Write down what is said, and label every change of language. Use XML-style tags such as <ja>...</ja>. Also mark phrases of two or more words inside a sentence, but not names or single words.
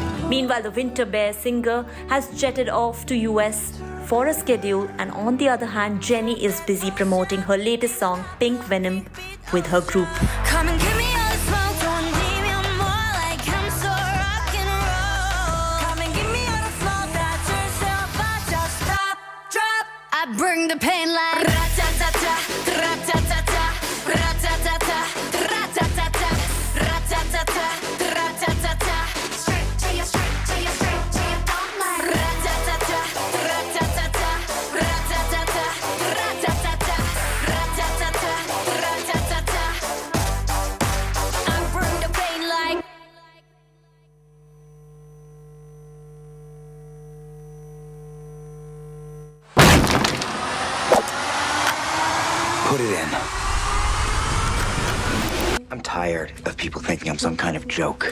<en>Meanwhile, the Winter Bear singer has jetted off to US for a schedule, and on the other hand, Jenny is busy promoting her latest song, Pink Venom, with her group. Come and give me all the smoke, don't leave me more like I'm so rock and roll. Come and give me all the smoke, that's yourself, I just stop, drop. I bring the pain like ra-ta-ta-ta, ra-ta-ta-ta, ra-ta-ta-ta, ra-ta-ta-ta, ra-ta-ta-ta, ra-ta-ta-ta. Straight to your straight, to your straight, to your bone like ra-ta-ta-ta, ra-ta-ta-ta, ra-ta-ta-ta, ra-ta-ta-ta, ra-ta-ta-ta, ra-ta-ta-ta. I bring the pain like. Put it in. I'm tired of people thinking I'm some kind of joke.</en>